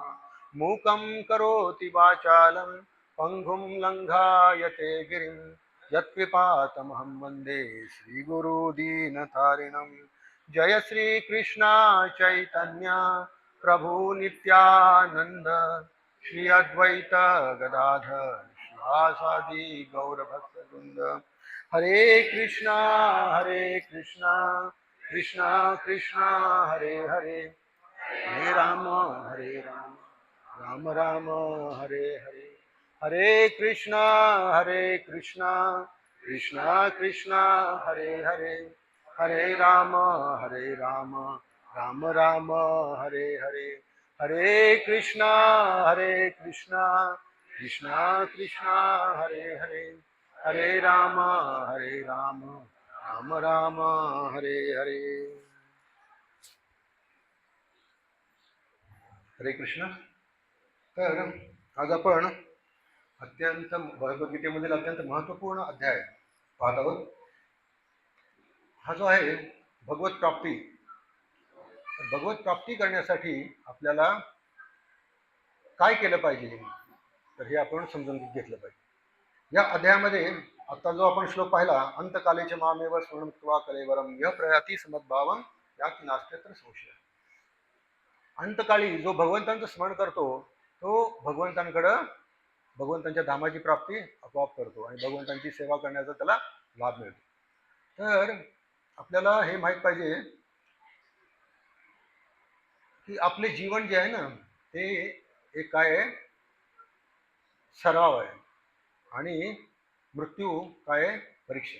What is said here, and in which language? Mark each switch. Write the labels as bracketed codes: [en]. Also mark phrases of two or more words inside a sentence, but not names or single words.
[sa] मूकं करोति वाचालं पङ्गुं लङ्घायते गिरिं यत्कृपातमहं वन्दे श्रीगुरुदीनतारिणं। जय श्री कृष्ण चैतन्य प्रभु नित्यानंद श्री अद्वैत गदाधर श्रीवासादि गौरभक्तवृंद। हरे कृष्णा कृष्णा कृष्णा हरे हरे हरे राम राम राम हरे हरे। हरे कृष्णा कृष्णा कृष्णा हरे हरे हरे राम राम राम हरे हरे। हरे कृष्णा कृष्णा कृष्णा हरे हरे हरे राम राम राम हरे हरे। हरे कृष्ण। [mr] तर आज आपण अत्यंत भगवद्गीतेमधील अत्यंत महत्त्वपूर्ण अध्याय पाहत आहोत। हा जो आहे भगवत प्राप्ती। भगवत प्राप्ती करण्यासाठी आपल्याला काय केलं पाहिजे तर हे आपण समजून घेतलं पाहिजे। या अध्यायामध्ये आता जो आपण श्लोक पाहिला [sa] अंतकालेचे मामेव स्मरणत्वा कलेवरम यह प्रयाती समद्भावम यात नास्त्यत्र संशय। [mr] अंतकाळी जो भगवंतांचं स्मरण करतो तो भगवंतांच्या धामाची प्राप्ती आपोआप करतो आणि भगवंतांची सेवा करण्याचा त्याला लाभ मिळतो। तर आपल्याला हे माहीत पाहिजे की आपले जीवन जे आहे ना ते एक काय आहे सराव आहे आणि मृत्यू काय आहे परीक्षा।